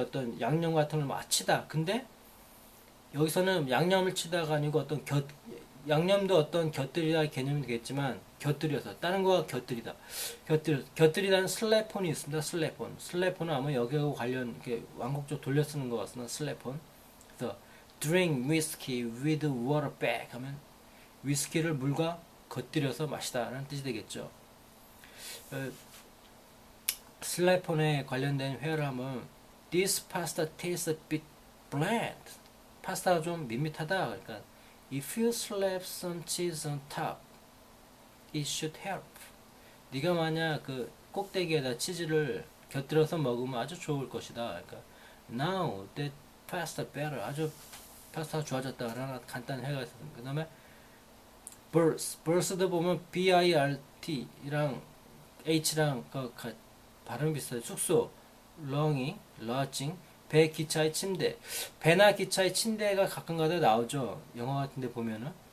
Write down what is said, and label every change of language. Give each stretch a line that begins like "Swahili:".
Korean: 어떤 양념 같은 걸 막 치다. 근데 여기서는 양념을 치다가 아니고 양념도 어떤 곁들이다 개념이 되겠지만 곁들여서 다른 거와 곁들이다는 슬래폰이 있습니다. 슬래폰은 아마 여기하고 관련 이렇게 완곡적 돌려 쓰는 것 같습니다. 슬래폰. 그래서
English: drink whiskey with water back
Korean: 하면 위스키를 물과 곁들여서 마시다라는 뜻이 되겠죠. 슬래폰에 관련된 회화를 하면
English: This pasta tastes a bit bland.
Korean: 파스타가 좀 밋밋하다. 그러니까
English: If you slap some cheese on top, it should help.
Korean: 네가 만약 그 꼭대기에다 치즈를 곁들여서 먹으면 아주 좋을 것이다. 그러니까
English: Now that pasta better.
Korean: 아주 파스타가 좋아졌다. 라는 간단한 회화가 있습니다. 그 다음에 burst도 보면 BIRT랑 H랑 발음이 비슷해요. 숙소, lodging, 배, 기차의 침대. 배나 기차의 침대가 가끔가다 나오죠. 영화 같은 데 보면은.